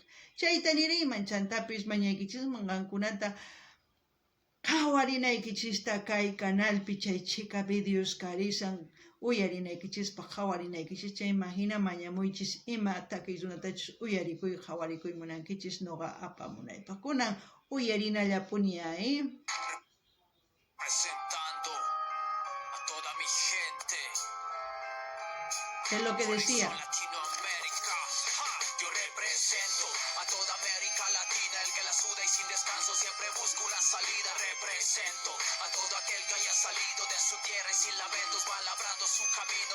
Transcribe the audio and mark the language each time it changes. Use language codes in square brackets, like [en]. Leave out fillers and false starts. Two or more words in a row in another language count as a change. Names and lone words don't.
[qu] Chayta niriyman, chantapis mañaykichisman qankunata qhawarinaykichista kay canalpi chay Chica Videos Karisan uyarinaykichispaq qhawarinaykichis, chayman hina mañamuychis ima takiy runatachus uyarikuy qhawarikuy munankichis noqa apamunaypaq. Kunan uyarinallapuni ay. [es] Presentando a toda mi gente. Es lo que decía. Latinoamérica. Yo represento a toda América Latina, el que la suda y sin descanso siempre busca una salida. Represento a todo aquel que haya salido de su tierra y sin lamentos va labrando su camino.